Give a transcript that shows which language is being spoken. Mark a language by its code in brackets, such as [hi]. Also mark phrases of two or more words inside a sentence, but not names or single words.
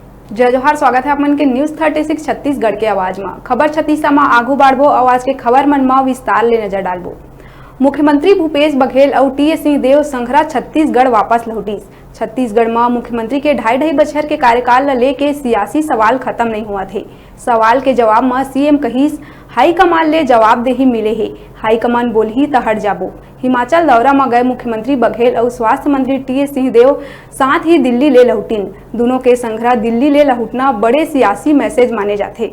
[hne] जय जोहार, स्वागत है आपमन के न्यूज 36 छत्तीसगढ़ के आवाज में। खबर छत्तीसा में आगू बढ़बो, आवाज के खबर मन में विस्तार ले नजर डालबो। मुख्यमंत्री भूपेश बघेल और टी.एस. सिंहदेव संघरा छत्तीसगढ़ वापस लौटिस। छत्तीसगढ़ में मुख्यमंत्री के ढाई बछर के कार्यकाल ल लेके सियासी सवाल खत्म नहीं हुआ थे। सवाल के जवाब में सीएम कहिस हाईकमान ले जवाबदेही मिले है, हाईकमान बोलही त हट जाबो। हिमाचल दौरा में गए मुख्यमंत्री बघेल और स्वास्थ्य मंत्री टी.एस. सिंहदेव साथ ही दिल्ली ले लौटिन। दोनों के संघरा दिल्ली ले लौटना बड़े सियासी मैसेज माने जाते।